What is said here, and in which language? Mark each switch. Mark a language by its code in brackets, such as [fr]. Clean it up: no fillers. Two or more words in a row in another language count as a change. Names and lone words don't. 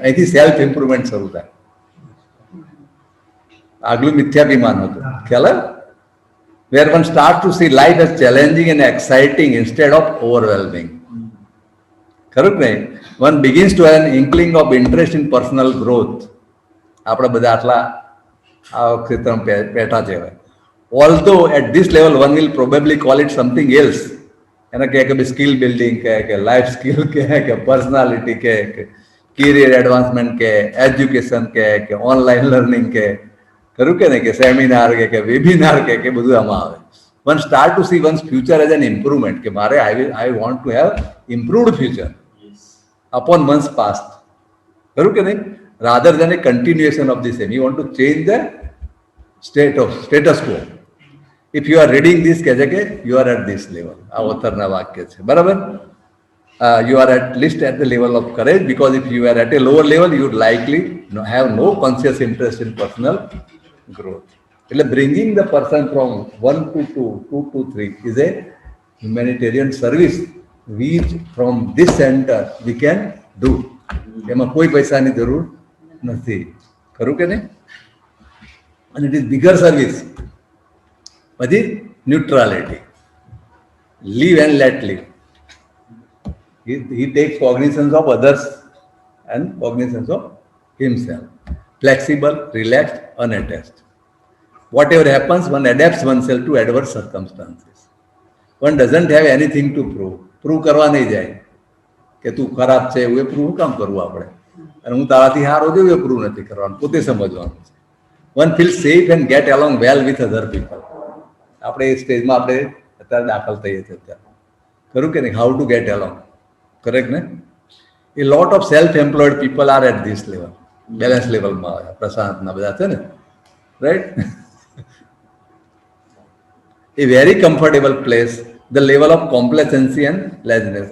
[gu] અહીંથી [en] self improvement [gu] શરૂ થાય. આગલું મિથ્યાભિમાન હતું, ખ્યાલ? [en] where one start to see life as challenging and exciting instead of overwhelming. [gu] ખરું કે નહીં? [en] one begins to have an inkling of interest in personal growth. [gu] આપણે બધા આટલા આ ક્ષેત્રમાં બેઠા છે. [en] Although at this level one will probably call it something else. [gu] એને કહે કે [en] skill building [gu] કહે કે [en] life skill [gu] કહે કે પર્સનાલિટી કહે કે [en] career advancement [gu] કહે, એજ્યુકેશન કહે કે [en] online learning [gu] કહે, ખરું કે નહીં? કે સેમિનાર કે વેબિનાર કે બધું આમાં આવે. [en] one start to see one's future as an improvement, [gu] કે મારે [en] I want to have improved future upon one's past, [gu] ખરું કે નહીં? [en] rather than a continuation of the same. you want to change the status quo. If you are reading this, [gu] કહે છે કે [en] you are at this level. [gu] આ ઓથરના વાક્ય છે, બરાબર? [en] You are at least at the level of courage, because if you are at a lower level, you would likely have no conscious interest in personal growth. એટલે bringing the person from 1 to 2, 2 to 3 is a humanitarian service which from this center we can do. [gu] એમાં કોઈ પૈસાની જરૂર નથી, ખરું કે નહીં? [en] And it is bigger service. પછી neutrality, live and let live. He takes cognizance of others and cognizance of himself. Flexible, relaxed, unattached. Whatever happens, one adapts oneself to adverse circumstances. One doesn't have anything to prove. [gu] પ્રૂવ કરવા નહીં જાય કે તું ખરાબ છે એવું, એ પ્રૂવ કામ કરવું આપણે? અને હું તારાથી સારો છું એ પ્રૂવ નથી કરવાનું, પોતે સમજવાનું છે. [en] One feels safe and get along well with other people. [gu] આપણે એ સ્ટેજમાં આપણે અત્યારે દાખલ થઈએ છીએ અત્યારે, ખરું કે નહીં? [en] how to get along, correct ને? a lot of self employed people are at this level, balance levelમાં. [gu] પ્રશાંતના બધા છે ને, રાઈટ? [en] a very comfortable place, the level of complacency and laziness.